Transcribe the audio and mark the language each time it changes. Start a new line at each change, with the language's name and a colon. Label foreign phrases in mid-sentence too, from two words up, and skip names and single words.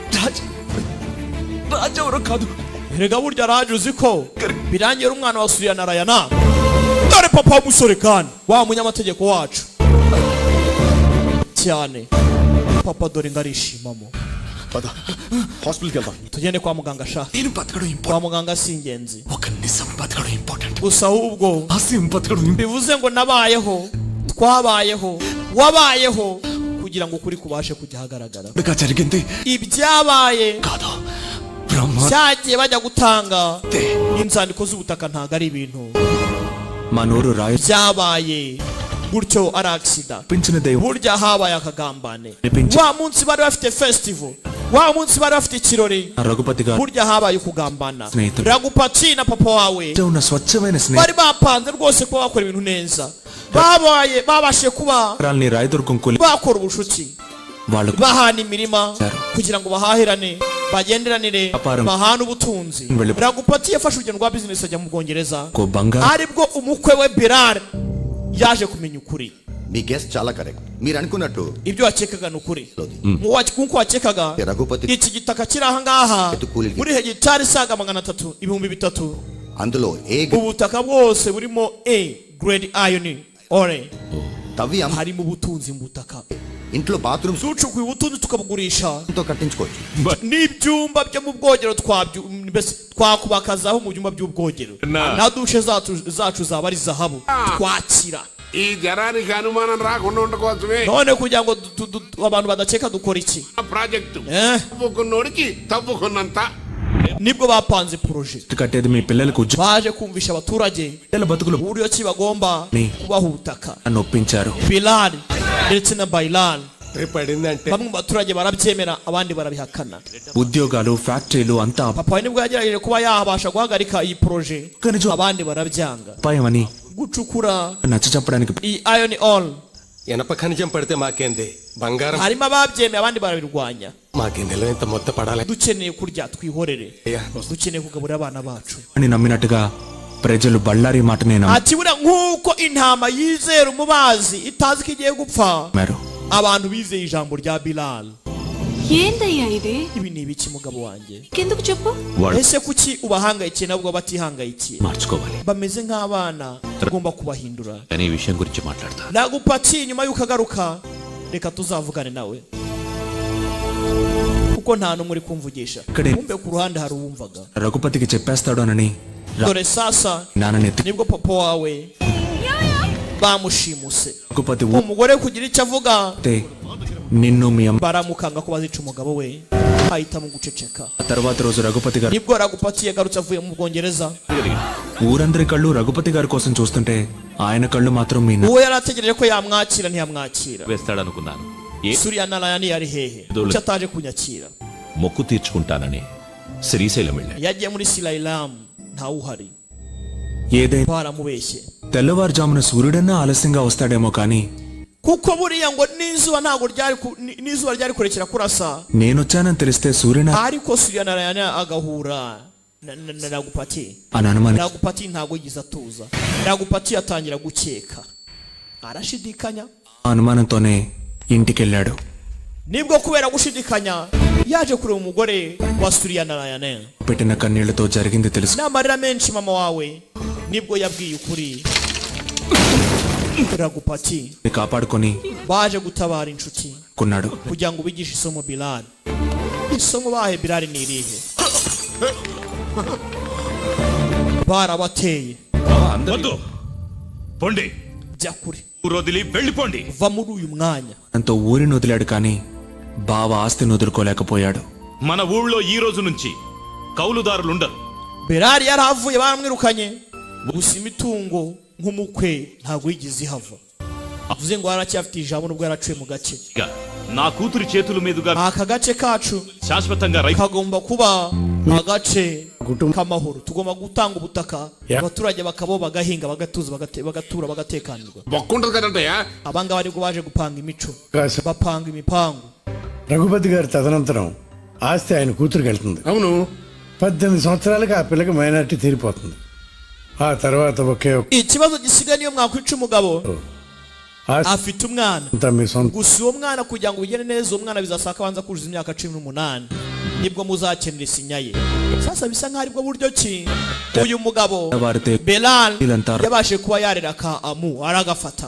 Kinyarwanda: raja urakadu erega burya raje uziko birangiye umwana wa Suriana Rayana dore papa w'umusore kandi wa munyamategeko wacu cyane papa dore ngarishimamo
Telugu: పద హాస్పిటల్కి వెళ్దాం
Kinyarwanda: tugende kwa muganga sha
Telugu: నేను బతకడం
Kinyarwanda: kwa muganga si ingenzi
Telugu: ఒక నిజం బతకడం ఇంపార్టెంట్
Kinyarwanda: gusa ahubwo
Telugu: హాస్యం బతకడం
Kinyarwanda: bivuze ngo nabayeho twabayeho wabayeho kugira ngo ukuri kubashe kujya hagaragara
Telugu: ఇంకా జరిగింది
Kinyarwanda: ibyabaye
Telugu: కాదు బ్రహ్మ
Kinyarwanda: cyagiye bajya gutanga inzandiko z'ubutaka ntago ari ibintu
Telugu: మా నోరు రాయి
Kinyarwanda: byabaye gutyo ari accident
Telugu: పెంచిన దైవం
Kinyarwanda: burya habaye akagambane wa munsi bari bafite festival wa munsi bari bafite ikirori
Telugu: రఘుపతి గారు
Kinyarwanda: burya habaye kugambana
Telugu: స్నేహితుడు
Kinyarwanda: Ragupati na papa wawe
Telugu: ఉన్న స్వచ్ఛమైన
Kinyarwanda: bari bapanze rwose ko bakora ibintu neza babashe kuba
Telugu: స్నేహితురాల్ని రాయదుర్గం కూలి
Kinyarwanda: bakora ubushuti
Telugu: వాళ్ళు
Kinyarwanda: bahana imirima kugira ngo bahahirane bagenderanire bahana ubutunzi Ragupati yafashe urugendo rwa business ajya mu Bwongereza ko banga aribwo umukwe we Bilal yaje kumenya ukuri
Telugu: మీ గెస్ట్ చాలా కరెక్ట్. మీరు అనుకున్నట్టు
Kinyarwanda: ibyo wakekaga ni ukuri nkuko wakekaga
Telugu: రఘుపతి
Kinyarwanda: iki gitaka kiri aha ngaha Etukuli- muri hegitari isaga 300 ibihumbi 3
Telugu: అందులో
Kinyarwanda: ubutaka bwose burimo
English: A grade iron ore
Telugu: తవ్వి
Kinyarwanda: harimo ubutunzi mu butaka
Telugu: ఇంట్లో బాత్రూమ్
Kinyarwanda: tucukuye ubutunzi tukabugurisha
Telugu: తో కట్టించుకోవచ్చు.
Kinyarwanda: n'ibyumba byo mu bwogero twakubakazaho mu byumba by'ubwogero na dushe zacu zaba ari zahabu twakira
Telugu: ఈ జనానికి అనుమానం రాకుండా ఉండకోసమే
Kinyarwanda: none kugira ngo abantu badakeka dukora iki
Telugu: ప్రాజెక్టు తవ్వుకున్నోడికి తవ్వుకున్నంత
Kinyarwanda: nibwo bapanze proje
Telugu: కట్టేది మీ పిల్లలకు
Kinyarwanda: baje kumvisha abaturage
Telugu: బతుకులు
Kinyarwanda: uburyo ki bagomba kubaha ubutaka
Telugu: నొప్పించారు.
Kinyarwanda: Bilal ndetse na Bailan
Telugu: పడిందంటే
Kinyarwanda: bamwe mu baturage barabyemera abandi barabihakana.
Telugu: ఉద్యోగాలు ఫ్యాక్టరీలు అంతా
Kinyarwanda: papa nibwo yagerageje kuba yabasha guhagarika iyi proje abandi barabyanga
Telugu: అపాయమని
Kinyarwanda: gucukura
Telugu: నచ్చ చెప్పడానికి
Kinyarwanda: iyi
English: iron ore
Telugu: ఎనప ఖనిజం పడితే మాకేంది బంగారం
Kinyarwanda: harimo ababyemeye abandi barabirwanya.
Telugu: మాకెందులో ఇంత మొత్త పడాలి
Kinyarwanda: dukeneye kurya twihorere dukeneye kugaburira abana bacu
Telugu: అని నమ్మినట్టుగా ప్రజలు బళ్ళారి మాటనే
Kinyarwanda: ati buriya nk'uko intama yizera umubazi itazi ko igiye gupfa
Telugu: నమ్మారు.
Kinyarwanda: abantu bizeye ijambo rya Bilal.
Telugu: ఏందయ్యా ఇది
Kinyarwanda: ibi ni ibiki mugabo wanjye
Telugu: ఎందుకు చెప్పు
Kinyarwanda: ese kuki ubahangayikiye nabwo batihangayikiye
Telugu: మార్చుకోవాలి
Kinyarwanda: bameze nk'abana ugomba kubahindura
Telugu: కానీ ఈ విషయం గురించి మాట్లాడతా
Kinyarwanda: nagupatiye nyuma y'uko agaruka reka tuzavugane nawe kuko nta n'umwe uri kumvugisha kumbe ku ruhande hari uwumvaga
Telugu: రఘుపతికి చెప్పేస్తాడోనని
Kinyarwanda: dore sasa
Telugu: నాన్ననెత్తి
Kinyarwanda: nibwo papa wawe bamushimuse
Telugu: రఘుపతి
Kinyarwanda: umugore kugira icyo avuga
Telugu: నిన్ను మీ అమ్మ
Kinyarwanda: baramukanga ko bazica umugabo we ahitamo guceceka.
Telugu: తర్వాత రోజు రఘుపతి గారు
Kinyarwanda: nibwo ragupati yagarutse avuye mu Bwongereza
Telugu: ఊరందరి కళ్ళు రఘుపతి గారి కోసం చూస్తుంటే ఆయన కళ్ళు మాత్రం మీ
Kinyarwanda: uwo yari ategereje ko yamwakira ntiyamwakira.
Telugu: వేస్తాడనుకున్నాను
Kinyarwanda: Surya Narayani yari hehe Dole. cyataje kunyakira
Telugu: మొక్కు తీర్చుకుంటానని శ్రీశైలం వెళ్ళాడు
Kinyarwanda: yagiye muri Sirailam ntawuhari
Telugu: ఏదైనా
Kinyarwanda: baramubeshye
Telugu: తెల్లవారుజామున సూర్యుడన్నా ఆలస్యంగా వస్తాడేమో కానీ
Kinyarwanda: kuko buriya ngo n'izuba ntabwo ryari kurekera kurasa
Telugu: నేనొచ్చానని తెలిస్తే సూర్యున
Kinyarwanda: ariko Surya Narayani agahura na Ragupati
Telugu: అని అనుమాని
Kinyarwanda: Ragupati ntabwo yigize atuza. Ragupati atangira gukeka arashidikanya
Telugu: అనుమానంతోనే ఇంటికెళ్ళాడు.
Kinyarwanda: nibwo kubera gushidikanya yaje kureba umugore wa Surya Narayani
Telugu: పెట్టిన కన్నీళ్లతో జరిగింది తెలుసు.
Kinyarwanda: n'amarira menshi mama wawe nibwo yabwiye ukuri Ragupati
Telugu: కాపాడుకొని
Kinyarwanda: baje gutabara inshuti
Telugu: కొన్నాడు.
Kinyarwanda: kugira ngo bigishe isomo Bilal. Isomo bahe Bilal ni irihe? barabateye
Telugu: వద్దు పొండి
Kinyarwanda: jya kure
Telugu: ఊరొదిలి వెళ్ళిపోండి
Kinyarwanda: va muri uyu mwanya.
Telugu: అంతో ఊరిని వదిలాడు కానీ బావ ఆస్తిని వదులుకోలేకపోయాడు. మన ఊళ్ళో ఈ రోజు నుంచి కౌలుదారులుండరు.
Kinyarwanda: Bilal yarahavuye baramwirukanye gusa imitungo nk'umukwe ntabwo yigeze ihava. avuze ngo aracyafite ijambo nubwo yaraciye mu gace.
Telugu: నా కూతురి చేతుల మీదుగా
Kinyarwanda: aka gace kacu
Telugu: శాశ్వతంగా
Kinyarwanda: kagomba kuba agace k'amahoro. tugomba gutanga ubutaka abaturage bakabo bagahinga bagatuza bagatura bagatekanirwa.
Telugu: బొక్కుంటది కదంటయ్యా
Kinyarwanda: abangaba aribwo baje gupanga imico bapanga imipangu.
Telugu: రఘుపతి గారి తదనంతరం ఆస్తి ఆయన కూతురికి వెళ్తుంది. అవును 18 సంవత్సరాలకి ఆ పిల్లకి మైనారిటీ తీరిపోతుంది. ఆ తర్వాత ఒకే
Kinyarwanda: ikibazo gisigaye niyo mwakwica umugabo afite umwana gusa uwo mwana kugira ngo bigene neza uwo mwana bizasaka abanza kuzuza imyaka 18 nibwo muzakenera isinya ye. sasa bisa nk'aho aribwo buryo ki uyu mugabo Bilal yabashe kuba yarera ka amu aragafata.